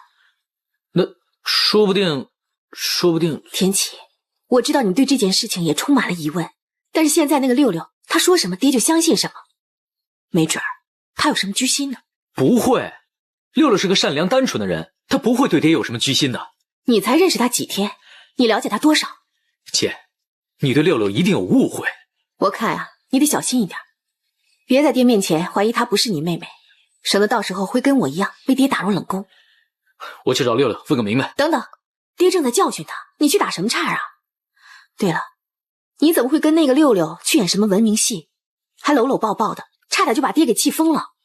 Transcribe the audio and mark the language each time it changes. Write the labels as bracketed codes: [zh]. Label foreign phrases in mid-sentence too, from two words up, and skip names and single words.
[zh] 那說不定，天琪，我知道你對這件事情也充滿了疑問，但是現在那個六六，他說什麼爹就相信什麼，沒準兒他有什麼居心呢？不會，六六是個善良單純的人，他不會對爹有什麼居心的。你才認識他幾天，你了解他多少？姐，你對六六一定有誤會。我看啊，你得小心一點，別在爹面前懷疑她不是你妹妹，省得到時候會跟我一樣被爹打入冷宮。我去找六六問個明白。等等，爹正在教訓他，你去打什麼岔啊？對了，你怎麼會跟那個六六去演什麼文明戲，還摟摟抱抱的，差點就把爹給氣瘋了。